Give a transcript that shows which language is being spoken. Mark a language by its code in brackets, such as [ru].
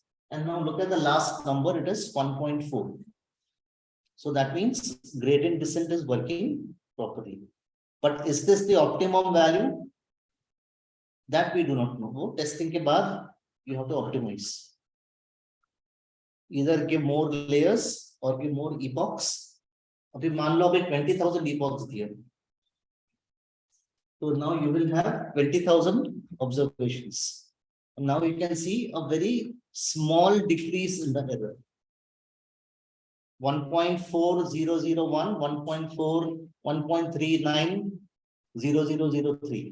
[en] And now look at the last number, it is 1.4. So that means gradient descent is working properly. But is this the optimum value? That we do not know. Testing [hi] के बाद [en] you have to optimize. Either give more layers or give more epochs. [hi] अभी मान लो अभी 20,000 epochs दिए. [en] So now you will have 20,000 observations. And now you can see a very small decrease in the error. 1.4001, 1.4, 1.39, 0003.